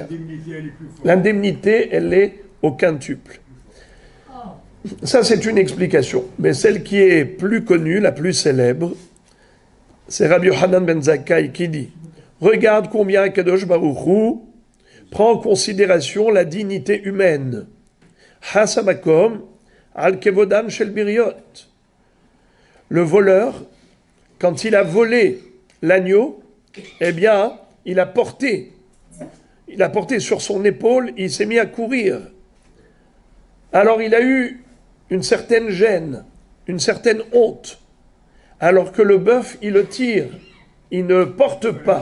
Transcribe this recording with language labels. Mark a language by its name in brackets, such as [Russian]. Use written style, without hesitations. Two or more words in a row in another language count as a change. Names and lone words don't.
[French] L'indemnité, elle est au quintuple. Ça, c'est une explication. Mais celle qui est plus connue, la plus célèbre, c'est Rabbi Yohanan ben Zakkai qui dit « Regarde combien [Hebrew] קדוש ברוך הוא [French] prend en considération la dignité humaine. [Hebrew] חס המקום על כבודם של בריות. [French] » Le voleur, quand il a volé l'agneau, eh bien, il a porté sur son épaule, il s'est mis à courir. Alors il a eu une certaine gêne, une certaine honte, alors que le bœuf, il le tire, il ne porte pas.